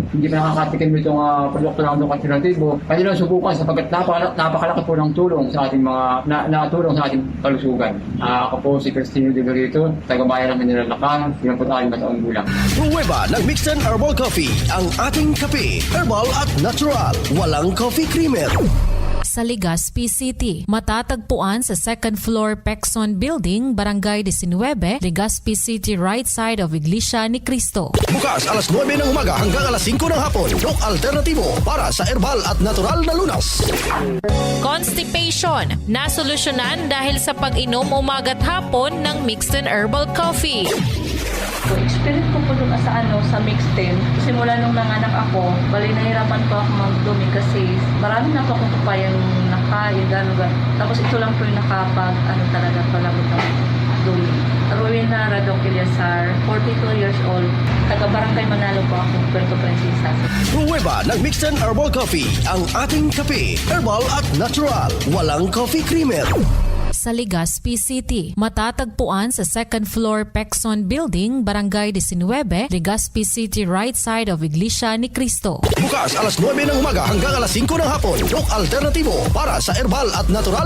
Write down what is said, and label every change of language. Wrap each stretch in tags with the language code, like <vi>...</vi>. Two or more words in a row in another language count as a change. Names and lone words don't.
<tl>Hindi pa nakakatikim itong produkto ng Doc Alternatibo. Kaya lang subukan sapagkat napakalaki po ng tulong sa ating mga natulong sa ating kalusugan. Ako po si Cristino De Garrito, taga-bayan ng Mineral Lacan, 54 taong gulang. Pruweba ng</tl> <en>Mixed and Herbal Coffee,</en> <tl>ang ating kape. Herbal at natural. Walang</tl> <en>coffee creamer.</en> <tl>Sa Legazpi City, matatagpuan sa</tl> <en>second floor</en> <tl>Pexon Building, Barangay 19, Legazpi City,</tl> <en>right side of Iglesia ni Cristo.</en> <tl>Bukas alas 9 ng umaga hanggang alas 5 ng hapon. Doc Alternatibo para sa herbal at natural na lunas. Constipation na solusyonan dahil sa pag-inom umaga't hapon ng</tl> <en>mixed and herbal coffee.</en> <tl>Experience ko po dun sa mixed 10. Simula nung nanganak ako, bali nahirapan po ako magdumi kasi marami na po akong papayang nakain, gano'n. Tapos ito lang po yung talaga palagot ng dumi.</tl> <en>Rowena Radok Eliasar, 42 years old.</en> <tl>Taga-Barangay Manalo po ako, Puerto Princesa. Pruweba ng</tl> <en>Mixed and Herbal Coffee,</en> <tl>ang ating kape. Herbal at natural. Walang</tl> <en>coffee creamer.</en> <tl>Sa Legazpi City, matatagpuan sa</tl> <en>second floor</en> <tl>Pexon Building, Barangay 19, Legazpi City,</tl> <en>right side of Iglesia ni Cristo.</en> <tl>Bukas alas 9 ng umaga hanggang alas 5 ng hapon. Doc Alternatibo para sa herbal at natural</tl>